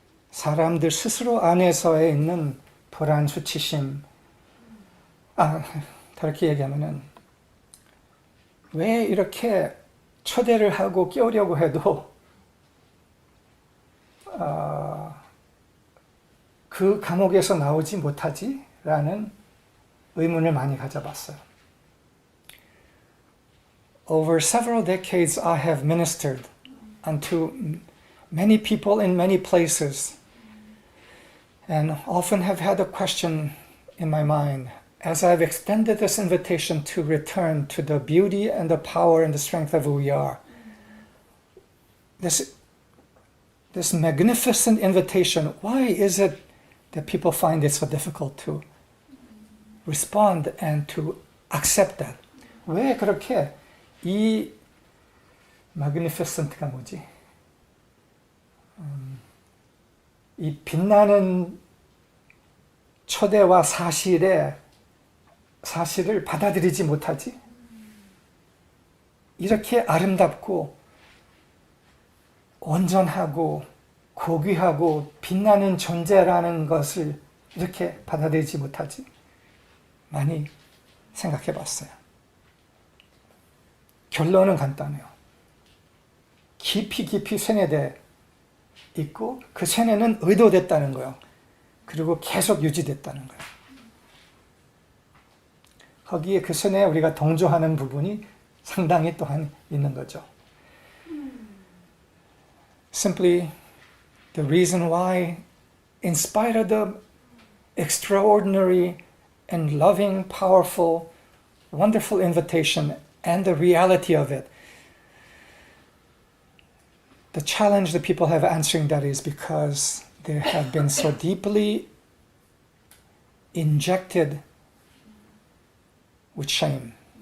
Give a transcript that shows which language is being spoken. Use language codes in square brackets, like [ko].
[ko] 사람들 스스로 안에서에 있는 불안, 수치심, 다르게 얘기하면은 왜 이렇게 초대를 하고 깨우려고 해도 그 감옥에서 나오지 못하지? 라는 의문을 많이 가져봤어요. [en] Over several decades, I have ministered unto many people in many places, and often have had a question in my mind as I've extended this invitation to return to the beauty and the power and the strength of who we are. This this magnificent invitation, why is it that people find it so difficult to respond and to accept that? [ko] 왜 그렇게 이 magnificent가 뭐지? 이 빛나는 초대와 사실을 받아들이지 못하지? 이렇게 아름답고 온전하고 고귀하고 빛나는 존재라는 것을 이렇게 받아들이지 못하지? 많이 생각해 봤어요. 결론은 간단해요. 깊이 쇠뇌돼 있고 그 쇠뇌는 의도됐다는 거예요. 그리고 계속 유지됐다는 거예요. 거기에 그 쇠뇌에 우리가 동조하는 부분이 상당히 또한 있는 거죠. [en] Simply the reason why, in spite of the extraordinary and loving, powerful, wonderful invitation and the reality of it, the challenge that people have answering that is because they have been so deeply injected with shame.